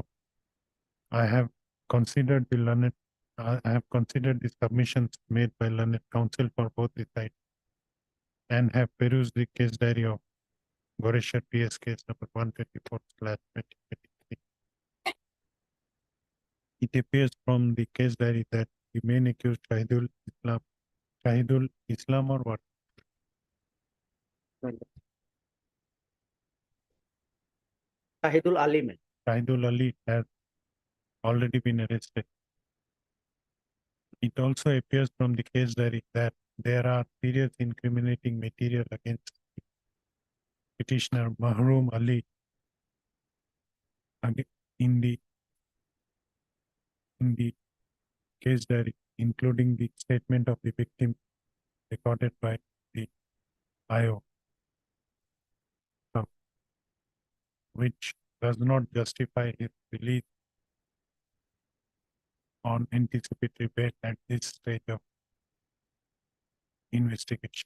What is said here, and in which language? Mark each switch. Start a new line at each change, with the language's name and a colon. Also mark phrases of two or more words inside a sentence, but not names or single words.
English: I have considered the submissions made by learned counsel for both the sides, and have perused the case diary of Goresh PS case number 124/2023. It appears from the case diary that the main accused Shahidul Islam or what? Shahidul Ali, man. Shahidul Ali has already been arrested. It also appears from the case diary that there are serious incriminating material against petitioner Mahroom Ali in the case diary, including the statement of the victim recorded by the IO, which does not justify his release on anticipatory bail at this stage of investigation.